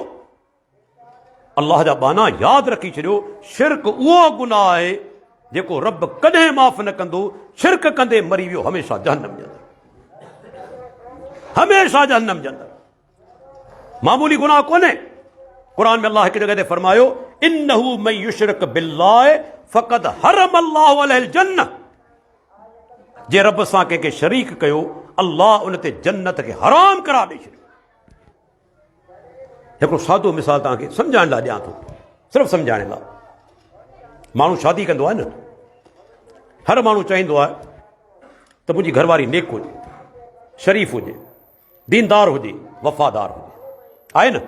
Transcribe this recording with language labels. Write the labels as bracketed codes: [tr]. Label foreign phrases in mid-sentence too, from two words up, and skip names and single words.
[sd] अल्लाह जा बाना यादि रखी छॾियो, शिरक उहो गुनाह आहे जेको रब कॾहिं माफ़ न कंदो। शिरक कंदे मरी वियो, हमेशह जहन्नम जे अंदरि, हमेशह जहन्नम जे अंदरि। मामूली गुनाह कोन्हे। क़ुरान में अल्लाह हिकु जॻह ते फरमायो, [ar] إنه من يشرك بالله فقد حرم الله عليه الجنة. [sd] जे रब सां कंहिंखे शरीक कयो, अल्लाह उन ते जन्नत खे हराम करार ॾेई छॾियो। हिकिड़ो सादो मिसाल तव्हांखे सम्झाइण लाइ ॾियां थो, सिर्फ़ु सम्झाइण लाइ। माण्हू शादी कंदो आहे न, हर माण्हू चाहींदो आहे त मुंहिंजी घरवारी नेक हुजे, शरीफ़ हुजे, दीनदार हुजे, वफ़ादार हुजे, आहे न?